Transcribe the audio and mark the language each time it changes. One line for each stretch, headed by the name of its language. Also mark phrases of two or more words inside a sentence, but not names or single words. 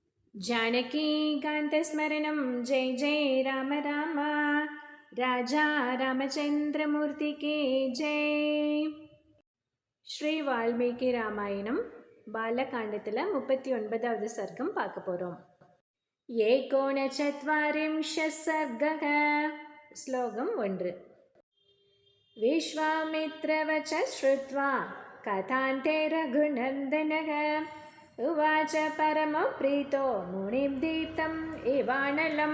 Sanskrit: जानकीकान्तस्मरणं जय जय राम राम राजा रामचंद्रमूर्ति की जय.
Tamil: ஸ்ரீ வால்மீகி ராமாயணம் பாலகாண்டத்தில் 39வது சர்க்கம் பார்க்க போகிறோம்.
Sanskrit: एकोनचत्वारिंशः सर्गः.
Tamil: ஸ்லோகம் 1.
Sanskrit: विश्वामित्रवचः श्रुत्वा कथान्ते रघुनन्दनः उवाच परमप्रीतो मुनिं दीप्तम् इवानलम्.